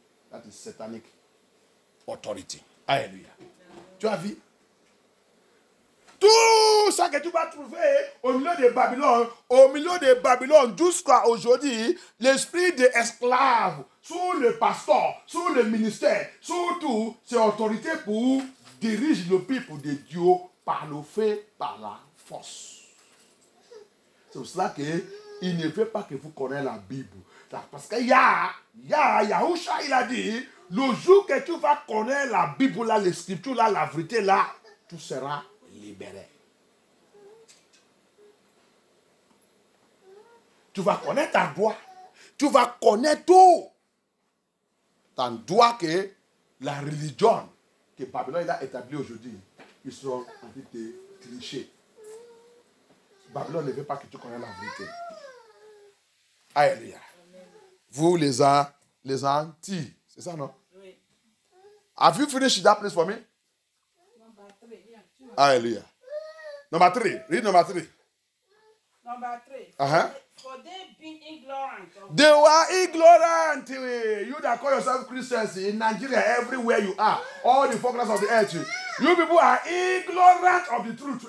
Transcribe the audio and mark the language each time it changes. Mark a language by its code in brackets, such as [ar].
[en] That is satanic authority. [fr] Alléluia. Tu as vu? Tout ça que tu vas trouver au milieu de Babylone, jusqu'à aujourd'hui, l'esprit des esclaves, sous le pasteur, sous le ministère, surtout, c'est autorité pour diriger le peuple de Dieu par le fait, par la force. C'est pour cela qu'il ne veut pas que vous connaissiez la Bible. Parce que Yahusha, il a dit, le jour que tu vas connaître la Bible, là, les scriptures, là, la vérité, là, tu seras libéré. Tu vas connaître ta droit. Tu vas connaître tout. Ta droit que la religion que Babylone a établie aujourd'hui, ils seront en train de tricher. Babylone ne veut pas que tu connaisses la vérité. Alléluia. Vous, les Antilles, c'est ça, non? Oui. [en] Have you finished that place for me? Number 3. Yeah. Hallelujah. Number 3. Read number 3. Number 3. Uh-huh. For they being ignorant. They were ignorant. You that call yourself Christians in Nigeria, everywhere you are, all the foreigners of the earth, you people are ignorant of the truth.